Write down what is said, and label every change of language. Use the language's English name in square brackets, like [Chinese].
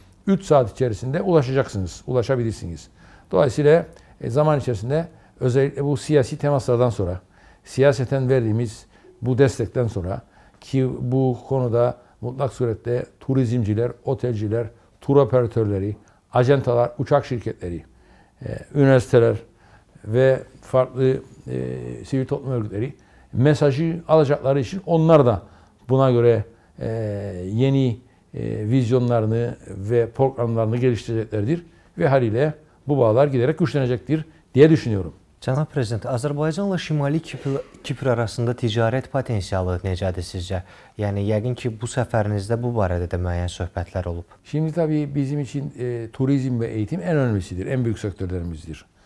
[Turkish] 3 saat içerisinde ulaşacaksınız, ulaşabilirsiniz. Dolayısıyla zaman içerisinde özellikle bu siyasi temaslardan sonra, siyaseten verdiğimiz bu destekten sonra ki bu konuda mutlak surette turizmciler, otelciler, tur operatörleri, ajantalar, uçak şirketleri, üniversiteler ve farklı sivil toplum örgütleri mesajı alacakları için onlar da buna göre yeni vizyonlarını ve programlarını geliştireceklerdir ve haliyle bu bağlar giderek güçlenecektir diye düşünüyorum. [Azerbaijani] Cənab Prezident, Azərbaycanla Şimali Kipr arasında ticarət potensialı necədir sizcə? Yəni, yəqin ki, bu səfərinizdə bu barədə də müəyyən söhbətlər olub. [Turkish] Şimdi tabii bizim için turizm ve eğitim en önemlisidir, en büyük sektörlerimizdir.